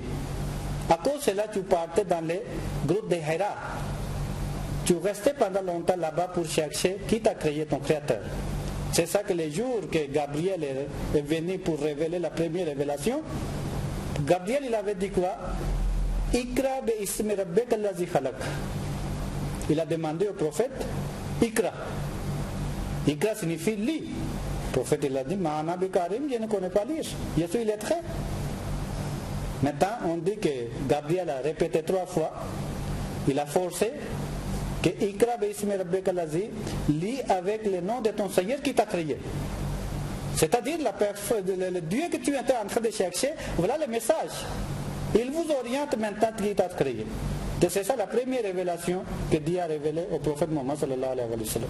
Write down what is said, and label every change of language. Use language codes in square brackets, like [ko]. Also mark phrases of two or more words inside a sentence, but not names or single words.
[fr] À cause de cela, tu partais dans les groupes de Hira. Tu restais pendant longtemps là-bas pour chercher qui t'a créé, ton créateur. C'est ça que les jours que Gabriel est venu pour révéler la première révélation, Gabriel il avait dit quoi? [ar] اقرأ باسم ربك الذي خلق. [fr] Il a demandé au prophète, Ikra. Ikra signifie lis. Le prophète il a dit, [ar] ما أنا بكريم, [fr] je ne connais pas lire. Je suis illettré. Maintenant, on dit que Gabriel a répété 3 fois, il a forcé que [ar] اقرأ باسم ربك الذي, [fr] lis avec le nom de ton Seigneur qui t'a créé. C'est-à-dire le Dieu que tu étais en train de chercher, voilà le message. Il vous oriente maintenant qui t'a créé. C'est ça la première révélation que Dieu a révélée au prophète Mohammed [ar] صلى الله عليه وسلم.